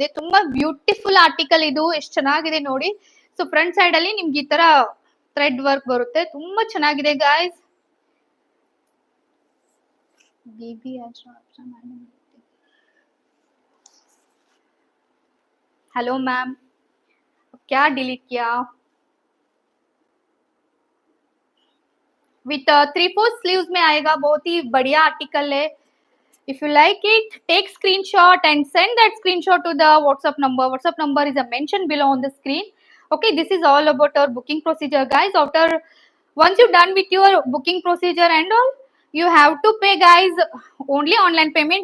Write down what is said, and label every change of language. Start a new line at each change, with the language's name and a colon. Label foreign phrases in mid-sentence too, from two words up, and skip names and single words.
Kannada: ತುಂಬಾ
English: beautiful article
Kannada: ಇದು, ಎಷ್ಟು ಚೆನ್ನಾಗಿದೆ ನೋಡಿ. ಸೊ
English: front side
Kannada: ಅಲ್ಲಿ ನಿಮ್ಗೆ ಈ ತರ
English: thread work
Kannada: ಬರುತ್ತೆ, ತುಂಬಾ ಚೆನ್ನಾಗಿದೆ ಗಾಯ್ಸ್.
English: hello ma'am,
Hindi: क्या डिलीट किया?
English: with 3/4 sleeves
Hindi: में आएगा, बहुत ही बढ़िया आर्टिकल है.
English: If you like it, take screenshot and send that screenshot to the WhatsApp number. WhatsApp number is mentioned below on the screen. Okay, this is all about our booking procedure, guys. After once you're done with your booking procedure and all, you have to pay, guys, only online payment.